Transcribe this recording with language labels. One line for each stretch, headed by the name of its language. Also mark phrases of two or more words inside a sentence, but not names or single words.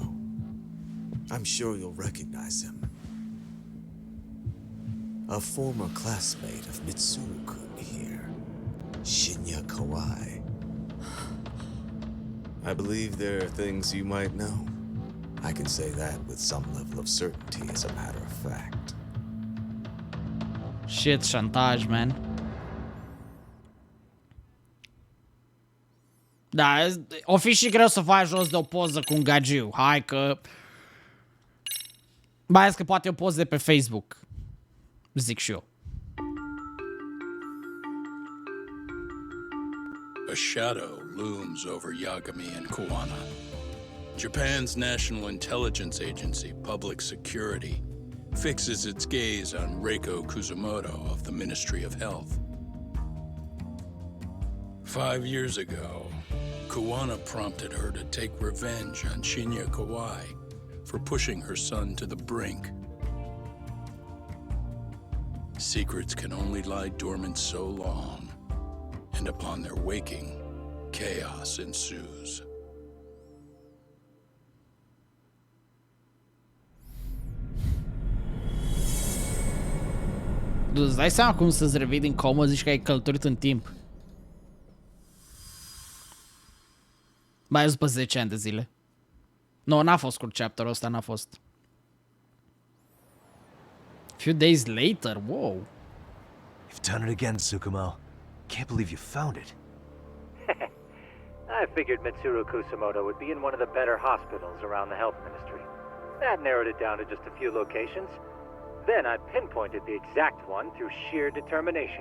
English: I'm sure you'll recognize him. A former classmate of Mitsuru-kun here, Shinya Kawai. I believe there are things you might know. I can say that with some level of certainty, as a matter of fact. Shit,
Romanian: șantaj, man. Da, o fi și greu să faci jos de o poză cu un gagiu. Hai că... Mai ales că poate o poză de pe Facebook. Zic și eu.
English: A shadow looms over Yagami and Kawana. Japan's National Intelligence Agency, Public Security, fixes its gaze on Reiko Kusamoto of the Ministry of Health. 5 years ago, Kawana prompted her to take revenge on Shinya Kawai for pushing her son to the brink. Secrets can only lie dormant so long, and upon their waking, chaos ensues.
Romanian: Îți dai seama cum să-ți revii din comă, zici că ai călătorit în timp. Mai ales după 10 ani de zile. Nu, n-a fost scurt chapterul ăsta, n-a fost.
English: Few days later, whoa. You've done it again, Tsukumo. Can't believe you found it. I figured Mitsuru Kusamoto would be in one of the better hospitals around the health ministry. That narrowed it down to just a few locations. Then I pinpointed the exact one through sheer determination.